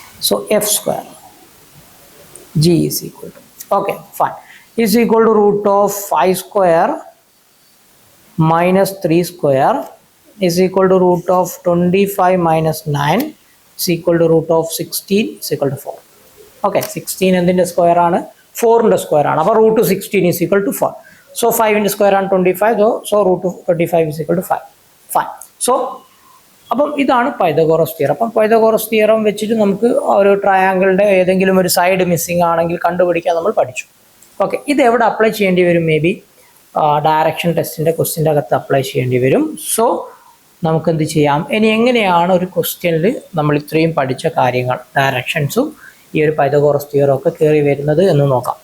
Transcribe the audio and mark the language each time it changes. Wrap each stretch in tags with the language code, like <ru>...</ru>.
<en>So F square G is equal to okay fine is equal to root of 5 square minus 3 square is equal to root of 25 minus 9 is equal to root of 16 is equal to 4.</en> <ml>Okay, 16 എന്തിൻ്റെ square ആണ്? 4ൻ്റെ square ആണ്. അപ്പോൾ root 16</ml> <en>is equal to 4.</en> <ml>So 5ൻ്റെ square ആണ് 25.</ml> <en>So root 25 is equal to 5.</en> <ml>Fine. So അപ്പം ഇതാണ് Pythagoras theorem. അപ്പം Pythagoras theorem വെച്ചിട്ട് നമുക്ക് ഒരു ട്രയാങ്കിളിൻ്റെ ഏതെങ്കിലും ഒരു സൈഡ് മിസ്സിംഗ് ആണെങ്കിൽ കണ്ടുപിടിക്കാൻ നമ്മൾ പഠിച്ചു. ഓക്കെ, ഇത് എവിടെ അപ്ലൈ ചെയ്യേണ്ടി വരും? മേ ബി ഡയറക്ഷൻ ടെസ്റ്റിൻ്റെ ക്വസ്റ്റ്യൻ്റെ അകത്ത് അപ്ലൈ ചെയ്യേണ്ടി വരും. സോ നമുക്ക് എന്ത് ചെയ്യാം, ഇനി എങ്ങനെയാണ് ഒരു ക്വസ്റ്റ്യനിൽ നമ്മൾ ഇത്രയും പഠിച്ച കാര്യങ്ങൾ ഡയറക്ഷൻസും ഈ ഒരു പൈതഗോറസ് തിയറം ഒക്കെ കയറി വരുന്നത് എന്ന് നോക്കാം.</ml>